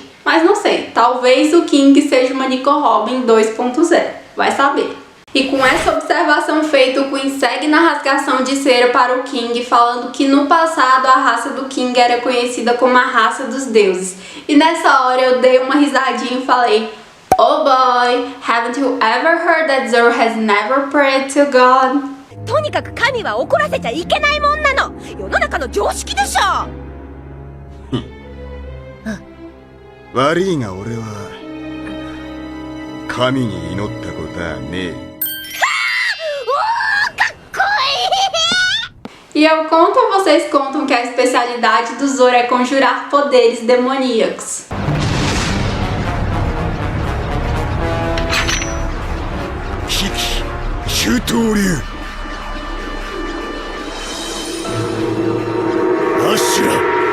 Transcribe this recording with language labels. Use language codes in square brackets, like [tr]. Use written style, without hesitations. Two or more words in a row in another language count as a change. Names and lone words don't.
[pt] Mas não sei, talvez o King seja uma Nico Robin 2.0, vai saber. E com essa observação feita, o Queen segue na rasgação de cera para o King, falando que no passado a raça do King era conhecida como a raça dos deuses. E nessa hora eu dei uma risadinha e falei: [en] "Oh boy, haven't you ever heard that Zoro has never prayed to God?" [ja] とにかく神は怒らせちゃいけないもんなの。世の中の常識でしょ。悪いが俺は神に祈ったことはねえ。 [pt] E eu conto ou vocês contam que a especialidade do Zoro é conjurar poderes demoníacos? Kiki, Shutoryu, Ashura.